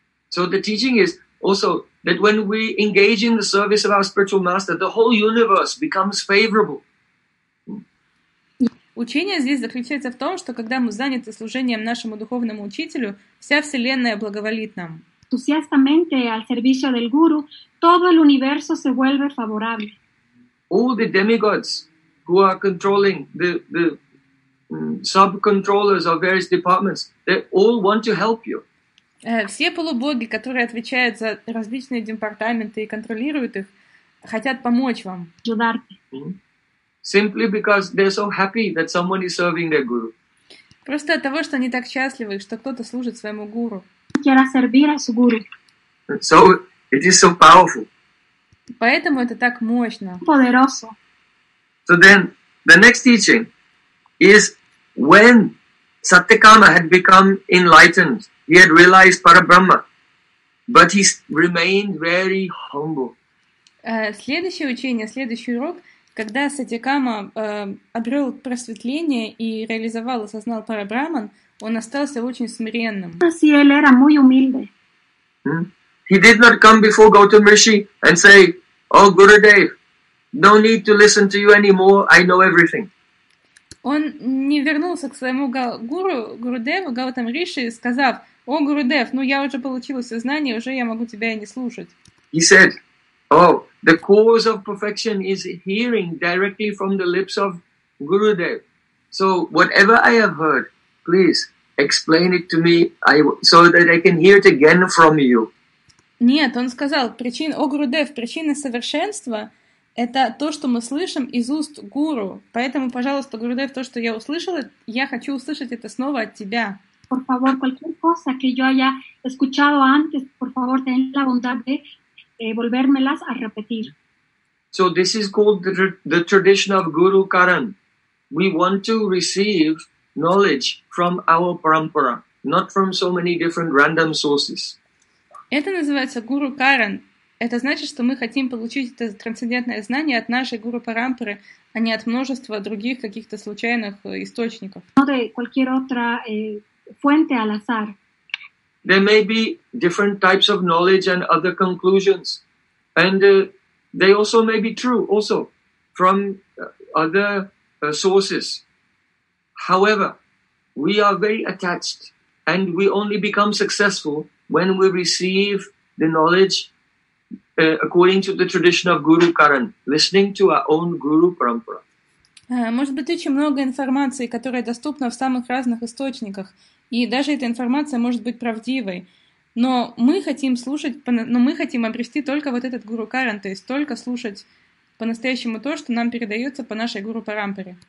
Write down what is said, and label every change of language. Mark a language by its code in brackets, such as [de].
[en] So the teaching is also that when we engage in the service of our spiritual master, the whole universe becomes favorable. [ru] Учение здесь заключается в том, что когда мы заняты служением нашему духовному учителю, вся вселенная благоволит нам. [es] Entusiastamente al servicio del guru, todo el universo se vuelve favorable. [en] All the demigods who are controlling the sub-controllers of various departments, they all want to help you. [ru] Все полубоги, которые отвечают за различные департаменты и контролируют их, хотят помочь вам. [es] Ayudarte. [en] Simply because they're so happy that someone is serving their guru. [ru] Просто от того, что они так счастливы, что кто-то служит своему гуру. [es] Quiera servir a su guru. [en] So it is so powerful. [ru] Поэтому это так мощно. [es] Poderoso. [en] So then the next teaching is when Satyakama had become enlightened, he had realized Parabrahma, but he remained very humble. [ru] Следующее учение, следующий урок. Когда Сатьякама обрел просветление и реализовал, осознал Парабрахман, он остался очень смиренным. [es] Así él era muy humilde. [en] He did not come before Gautam Rishi and say, "Oh, Gurudev, no need to listen to you anymore. I know everything." [ru] Он не вернулся к своему гуру Гурудеву Гаутам Риши, сказав, "О, Гурудев, ну я уже получил все знания, уже я могу тебя и не слушать." [en] He said, "Oh, the cause of perfection is hearing directly from the lips of Gurudev. So whatever I have heard, please explain it to me so that I can hear it again from you." [ru] Нет, он сказал, причина, о Гурудев, причина совершенства — это то, что мы слышим из уст гуру. Поэтому, пожалуйста, Гурудев, то, что я услышала, я хочу услышать это снова от тебя. [es] Por favor, cualquier cosa que yo haya escuchado antes, por favor, ten la bondad de volvérmelas a repetir. [en] So this is called the tradition of Guru Karan. We want to receive knowledge from our parampara, not from so many different random sources. [ru] Это называется Guru Karan. Это значит, что мы хотим получить это трансцендентное знание от нашей Guru Parampara, а не от множества других каких-то случайных источников. [es] No de cualquier otra fuente al azar. [en] There may be different types of knowledge and other conclusions, and they also may be true also from other sources. However, we are very attached, and we only become successful when we receive the knowledge according to the tradition of Guru Karan, listening to our own Guru Parampara. [ru] Может быть, очень много информации, которая доступна в самых разных источниках, и даже эта информация может быть правдивой. Но мы хотим слушать, но мы хотим обрести только вот этот гуру Каран, то есть только слушать по-настоящему то, что нам передается по нашей гуру Парампаре.